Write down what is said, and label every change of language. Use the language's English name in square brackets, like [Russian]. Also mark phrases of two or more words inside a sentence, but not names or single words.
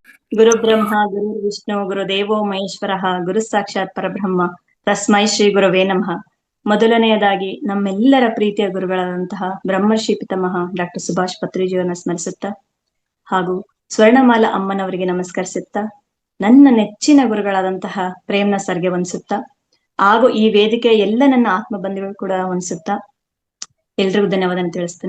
[Sanskrit] ಗುರು ಬ್ರಹ್ಮ ಗುರು ವಿಷ್ಣು ಗುರು ದೇವೋ ಮಹೇಶ್ವರಃ ಗುರು ಸಾಕ್ಷಾತ್ ಪರಬ್ರಹ್ಮ ತಸ್ಮೈ ಶ್ರೀ ಗುರುವೇ ನಮಃ. [Kannada] ಮೊದಲನೆಯದಾಗಿ ನಮ್ಮೆಲ್ಲರ ಪ್ರೀತಿಯ ಗುರುಗಳಾದಂತಹ ಬ್ರಹ್ಮರ್ಷಿ ಪಿತಾಮಹ ಡಾಕ್ಟರ್ ಸುಭಾಷ್ ಪತ್ರಿಜಿಯವರನ್ನ ಸ್ಮರಿಸುತ್ತಾ ಹಾಗೂ ಸ್ವರ್ಣಮಾಲಾ ಅಮ್ಮನವರಿಗೆ ನಮಸ್ಕರಿಸುತ್ತಾ ನನ್ನ ನೆಚ್ಚಿನ ಗುರುಗಳಾದಂತಹ ಪ್ರೇಮ್ನ ಸರ್ಗೆ ವಂದಿಸುತ್ತಾ ಹಾಗೂ ಈ ವೇದಿಕೆಯ ಎಲ್ಲ ನನ್ನ ಆತ್ಮ ಬಂಧುಗಳು ಕೂಡ ವಂದಿಸುತ್ತಾ ಎಲ್ರಿಗೂ ಧನ್ಯವಾದ ತಿಳಿಸ್ತೇನೆ.